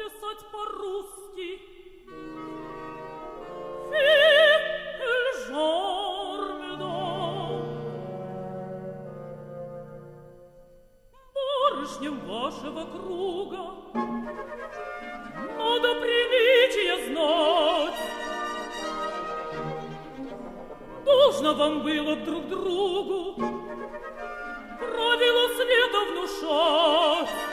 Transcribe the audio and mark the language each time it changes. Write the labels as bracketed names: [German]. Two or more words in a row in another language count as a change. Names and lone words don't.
[Russian] сказать по-русски. [French] Fait le genre, mesdames. [Russian] Барышням вашего круга надо приличие знать. Должно вам было друг другу правила света внушать.